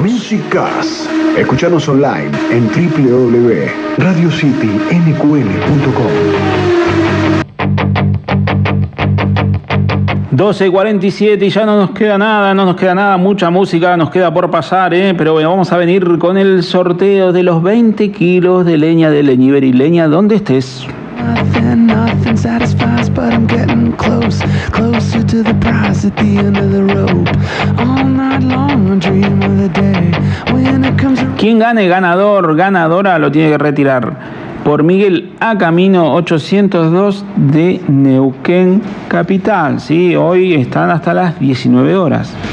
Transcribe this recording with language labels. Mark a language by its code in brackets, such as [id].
[es] Music Cars. Escúchanos online en www.radiocitynqn.com. 12:47 y ya no nos queda nada, no nos queda nada, mucha música nos queda por pasar, ¿eh? Pero bueno, vamos a venir con el sorteo de los 20 kilos de leña de Leñiver y Leña, donde estés. [en] Nothing satisfies, but I'm getting closer to the prize at the end of the rope. All night long, I dream of the day when it comes. [es] Quien gane, ganador, ganadora, lo tiene que retirar. Por Miguel A. Camino 802 de Neuquén Capital. Sí, hoy están hasta las 19 horas.